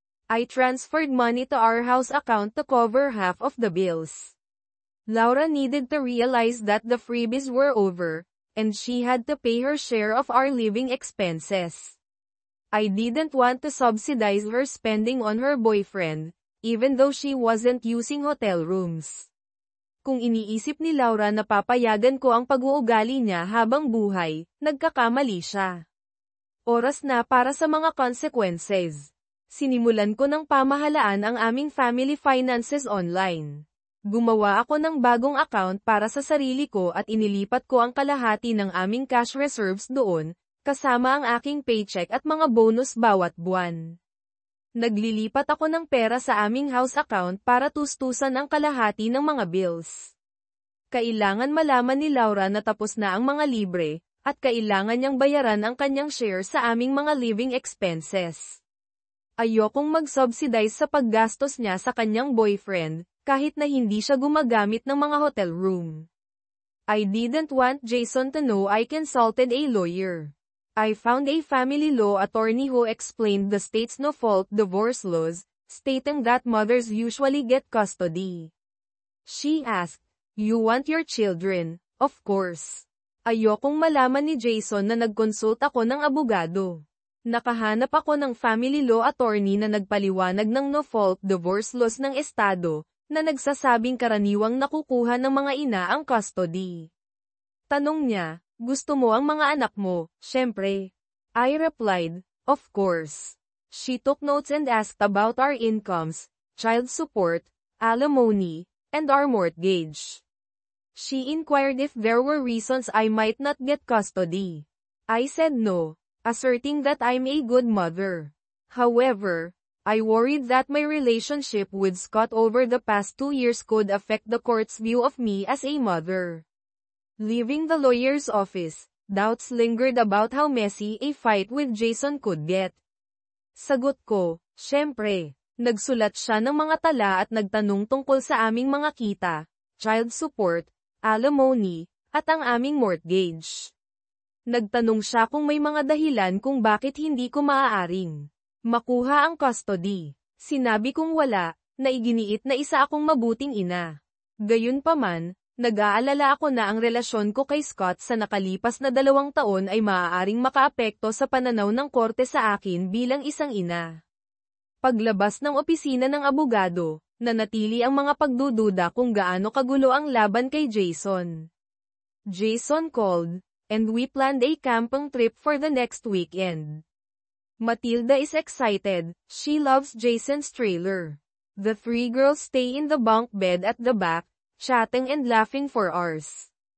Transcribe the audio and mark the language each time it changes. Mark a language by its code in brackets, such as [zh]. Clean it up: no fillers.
[en] I transferred money to our house account to cover half of the bills. Laura needed to realize that the freebies were over, and she had to pay her share of our living expenses. I didn't want to subsidize her spending on her boyfriend, even though she wasn't using hotel rooms. [tl] Kung iniisip ni Laura na papayagan ko ang pag-uugali niya habang buhay, nagkakamali siya. Oras na para sa mga consequences. Sinimulan ko ng pamahalaan ang aming family finances online. Gumawa ako ng bagong account para sa sarili ko at inilipat ko ang kalahati ng aming cash reserves doon, kasama ang aking paycheck at mga bonus bawat buwan. Naglilipat ako ng pera sa aming house account para tustusan ang kalahati ng mga bills. Kailangan malaman ni Laura na tapos na ang mga libre, at kailangan niyang bayaran ang kanyang share sa aming mga living expenses. Ayokong mag-subsidize sa paggastos niya sa kanyang boyfriend, kahit na hindi siya gumagamit ng mga hotel room. [en] I didn't want Jason to know I consulted a lawyer. I found a family law attorney who explained the state's no-fault divorce laws, stating that mothers usually get custody. She asked, "You want your children?" Of course. [tl] Ayokong malaman ni Jason na nag-consult ako ng abogado. Nakahanap ako ng family law attorney na nagpaliwanag ng no-fault divorce laws ng estado, na nagsasabing karaniwang nakukuha ng mga ina ang custody. Tanong niya, gusto mo ang mga anak mo, syempre. [en] I replied, of course. She took notes and asked about our incomes, child support, alimony, and our mortgage. She inquired if there were reasons I might not get custody. I said no, asserting that I'm a good mother. However, I worried that my relationship with Scott over the past 2 years could affect the court's view of me as a mother. Leaving the lawyer's office, doubts lingered about how messy a fight with Jason could get. [tl] Sagot ko, syempre, nagsulat siya ng mga tala at nagtanong tungkol sa aming mga kita, child support, alimony, at ang aming mortgage. Nagtanong siya kung may mga dahilan kung bakit hindi ko maaaring makuha ang custody. Sinabi kong wala, na iginiit na isa akong mabuting ina. Gayunpaman, nag-aalala ako na ang relasyon ko kay Scott sa nakalipas na 2 taon ay maaaring makaapekto sa pananaw ng korte sa akin bilang isang ina. Paglabas ng opisina ng abogado, nanatili ang mga pagdududa kung gaano kagulo ang laban kay Jason. [en] Jason called, and we planned a camping trip for the next weekend. Matilda is excited, she loves Jason's trailer. The 3 girls stay in the bunk bed at the back, chatting and laughing for hours.